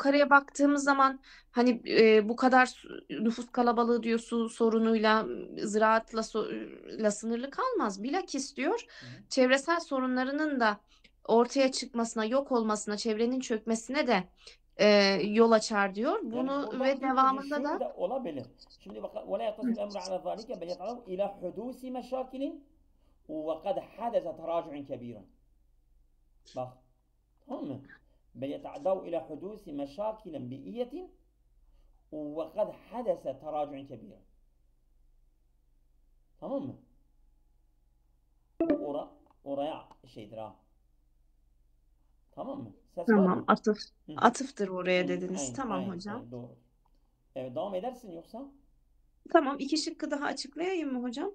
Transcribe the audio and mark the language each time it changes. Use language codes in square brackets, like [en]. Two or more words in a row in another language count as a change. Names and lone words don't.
[tr] yukarıya baktığımız zaman hani bu kadar nüfus kalabalığı diyor, su sorunuyla, ziraatla sınırlı kalmaz. Bilakis diyor, çevresel sorunlarının da ortaya çıkmasına, yok olmasına, çevrenin çökmesine de yol açar diyor. Yani Bunu burada ve ipucu devamında şu da da olabilir. Şimdi bak [ar] ولا يقتصر الأمر على ذلك بل يتعرض إلى حدوث مشاكل وقد حدث تراجع كبير. [tr] Bak, tamam mı? [ar] بل يتعرض إلى حدوث مشاكل بيئية وقد حدث تراجع كبير. [tr] Tamam mı? Oraya şeydir ha. Tamam mı? Ses var tamam, mı? atıftır oraya dediniz. Aynen, Tamam aynen, hocam. aynen, doğru. Evet, devam edersin yoksa? Tamam, 2 şıkkı daha açıklayayım mı hocam?